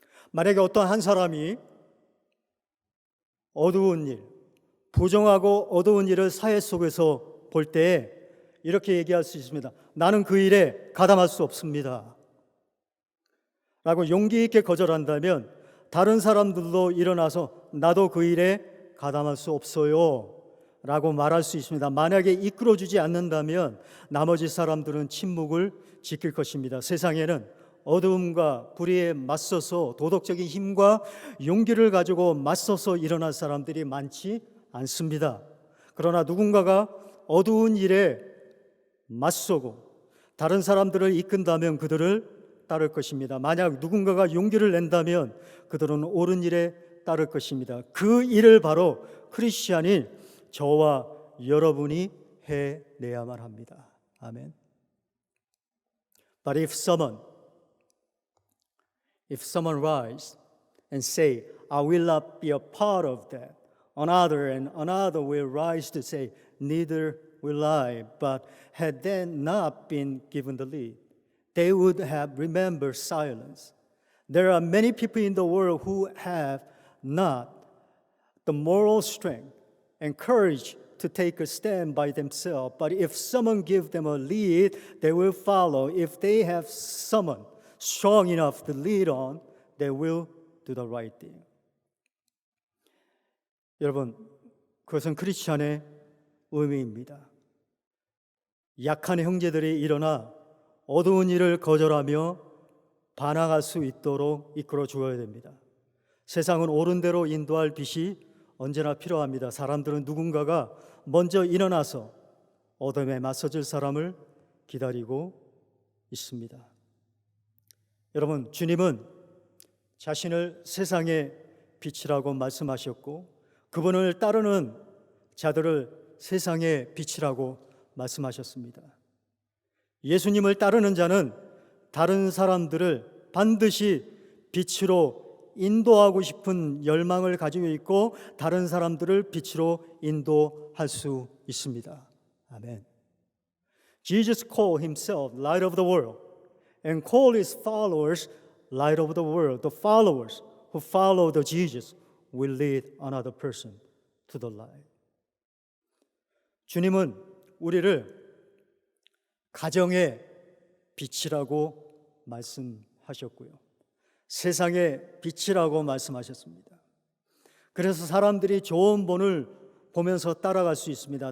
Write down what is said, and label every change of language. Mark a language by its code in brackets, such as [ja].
[ko] 만약에 어떤 한 사람이 어두운 일, 부정하고 어두운 일을 사회 속에서 볼 때 이렇게 얘기할 수 있습니다. 나는 그 일에 가담할 수 없습니다. 라고 용기 있게 거절한다면 다른 사람들도 일어나서 나도 그 일에 가담할 수 없어요 라고 말할 수 있습니다. 만약에 이끌어주지 않는다면 나머지 사람들은 침묵을 지킬 것입니다. 세상에는 어두움과 불의에 맞서서 도덕적인 힘과 용기를 가지고 맞서서 일어날 사람들이 많지 않습니다. 그러나 누군가가 어두운 일에 맞서고 다른 사람들을 이끈다면 그들을 따를 것입니다. 만약 누군가가 용기를 낸다면 그들은 옳은 일에 따를 것입니다. 그 일을 바로 크리스찬인 저와 여러분이 해내야만 합니다. 아멘. [en] But if someone rise and say, I will not be a part of that, another will rise to say, neither will I, but had they not been given the lead, they would have remembered silence. There are many people in the world who have not the moral strength and courage to take a stand by themselves. But if someone gives them a lead, they will follow. If they have someone strong enough to lead on, they will do the right thing. [ko] 여러분, 그것은 크리스찬의 의미입니다. 약한 형제들이 일어나 어두운 일을 거절하며 반항할 수 있도록 이끌어 주어야 됩니다. 세상은 옳은 대로 인도할 빛이 언제나 필요합니다. 사람들은 누군가가 먼저 일어나서 어둠에 맞서줄 사람을 기다리고 있습니다. 여러분, 주님은 자신을 세상의 빛이라고 말씀하셨고 그분을 따르는 자들을 세상의 빛이라고 말씀하셨습니다. 예수님을 따르는 자는 다른 사람들을 반드시 빛으로 인도하고 싶은 열망을 가지고 있고 다른 사람들을 빛으로 인도할 수 있습니다. 아멘. [en] Jesus called himself light of the world and called his followers light of the world. The followers who follow the Jesus will lead another person to the light. [ko] 주님은 우리를 가정의 빛이라고 말씀하셨고요. 세상의 빛이라고 말씀하셨습니다. 그래서 사람들이 좋은 본을 보면서 따라갈 수 있습니다.